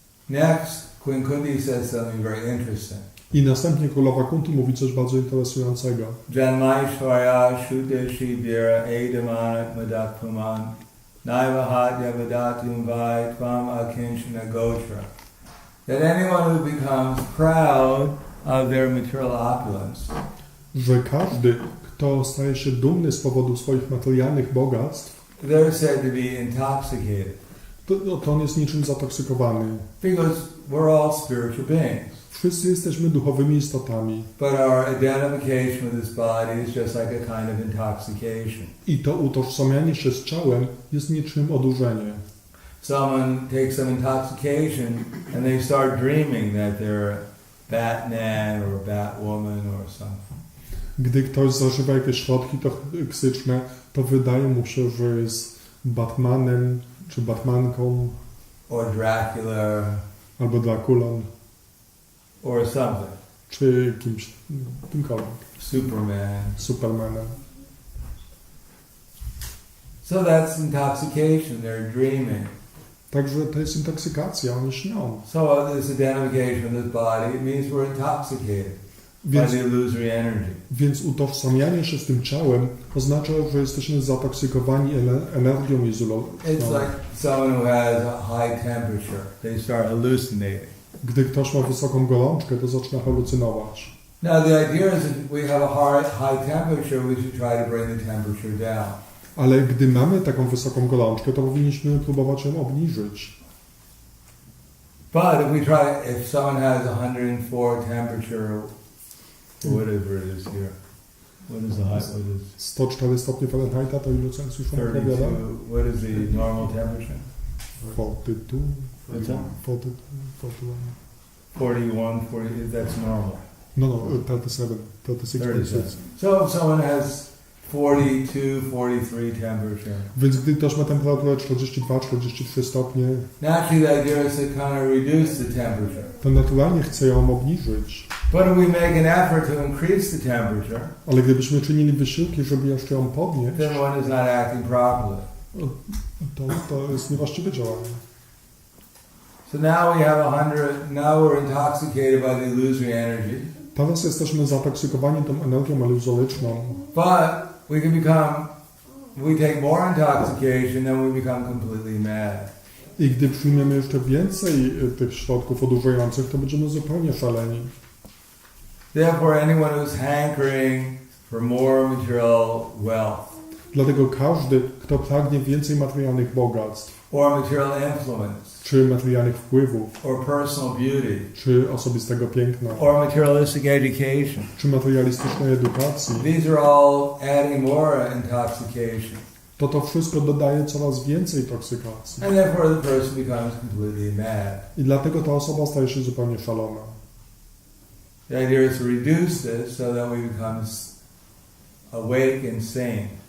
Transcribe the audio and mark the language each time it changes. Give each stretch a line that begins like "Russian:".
English: Next, Queen Kunti says something very interesting.
Polish: I następnie królowa Kunti mówi coś bardzo interesującego.
Sanskrit: Janmaishwarya Shudeshi Vira Edamanat Madak Puman Naiva Hatya Vadatum Vai Tvam Akinchana Gotra.
English: That anyone who becomes proud of their material opulence,
Polish: Że każdy, kto staje się dumny z powodu swoich materialnych bogactw,
English: they're said to be intoxicated.
Polish: to on jest niczym zatoksykowany.
English: Because we're all spiritual beings.
Polish: Wszyscy jesteśmy duchowymi istotami.
English: But our identification with this body is just like a kind of intoxication.
Polish: I to utożsamianie się z ciałem jest niczym odurzenie.
English: Someone takes some intoxication and they start dreaming that they're Batman or Batwoman or something.
Polish: Gdy ktoś zażywa jakieś środki toksyczne, to wydaje mu się, że jest Batmanem czy Batmanką
English: Or Dracula
Polish: albo Drakulą
English: or something.
Polish: czy kimkolwiek. Supermanem.
English: So that's intoxication, they're dreaming.
Polish: Także to jest intoksykacja, oni śnią.
English: So this identification with this body, it means we're intoxicated by the illusory energy.
Polish: Więc utożsamianie się z tym ciałem oznacza, że jesteśmy zatoksykowani energią
English: It's like someone who has a high temperature, they start hallucinating.
Polish: Gdy ktoś ma wysoką gorączkę, to zaczyna halucynować.
English: Now the idea is that we have a high temperature, we should try to bring the temperature down.
Polish: Ale gdy mamy taką wysoką gorączkę, to powinniśmy próbować ją obniżyć.
English: But if someone has 104 temperature, whatever it is here, what is the high? What is
Polish: 104 stopnie Fahrenheita, to ilu Celsjusza
English: 32?
Polish: odpowiada?
English: What is the normal temperature? 42. What's that? 41. 41, 40. That's normal. No, 37. 36. So if someone has 42, 43 temperature.
Polish: Więc gdy ktoś ma temperaturę 42-43 stopnie,
English: Naturally, the idea is to kind of reduce the temperature.
Polish: to naturalnie chce ją obniżyć.
English: But if we make an effort to increase the temperature,
Polish: Ale gdybyśmy czynili wysiłki, żeby jeszcze ją podnieść,
English: then one is not acting properly.
Polish: to jest niewłaściwe działanie.
English: So now we have 100. Now we're intoxicated by the illusory energy.
Polish: Teraz jesteśmy zatoksykowani tą energią iluzoryczną.
English: But we can we take more intoxication, then we become completely mad.
Polish: I gdy przyjmiemy jeszcze więcej tych środków odurzających, to będziemy zupełnie szaleni.
English: Therefore, anyone who's hankering for more material wealth,
Polish: Dlatego każdy, kto pragnie więcej materialnych bogactw,
English: or material influence,
Polish: czy materialnych wpływów,
English: or personal beauty,
Polish: czy osobistego piękna,
English: or materialistic education,
Polish: czy materialistycznej edukacji,
English: these are all adding more intoxication.
Polish: to wszystko dodaje coraz więcej toksykacji.
English: And therefore the person becomes completely mad.
Polish: I dlatego ta osoba staje się zupełnie szalona.
English: The idea is to reduce this so that we become awake and sane.